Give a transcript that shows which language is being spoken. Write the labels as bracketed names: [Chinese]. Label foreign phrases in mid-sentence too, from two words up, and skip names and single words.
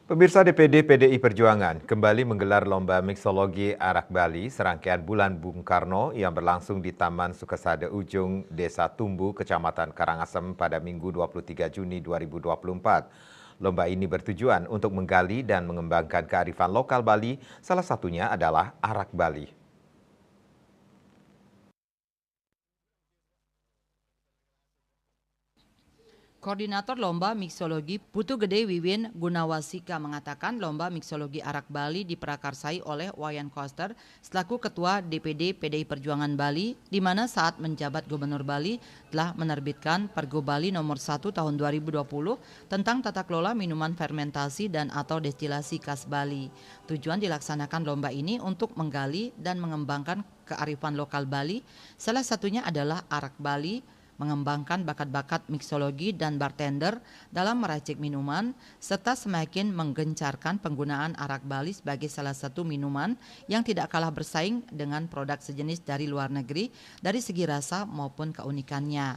[Indonesian] Pemirsa DPD PDI Perjuangan kembali menggelar lomba miksologi arak Bali serangkaian bulan Bung Karno yang berlangsung di Taman Sukesada Ujung, Desa Tumbu, Kecamatan Karangasem pada Minggu 23 Juni 2024. Lomba ini bertujuan untuk menggali dan mengembangkan kearifan lokal Bali, salah satunya adalah arak Bali. Koordinator Lomba Miksologi Putu Gede Wiwin Gunawasika mengatakan lomba miksologi arak Bali diprakarsai oleh Wayan Koster selaku Ketua DPD PDI Perjuangan Bali, di mana saat menjabat Gubernur Bali telah menerbitkan Pergub Bali nomor 1 tahun 2020 tentang tata kelola minuman fermentasi dan atau destilasi khas Bali. Tujuan dilaksanakan lomba ini untuk menggali dan mengembangkan kearifan lokal Bali, salah satunya adalah arak Bali, mengembangkan bakat-bakat miksologi dan bartender dalam meracik minuman, serta semakin menggencarkan penggunaan arak Bali sebagai salah satu minuman yang tidak kalah bersaing dengan produk sejenis dari luar negeri dari segi rasa maupun keunikannya.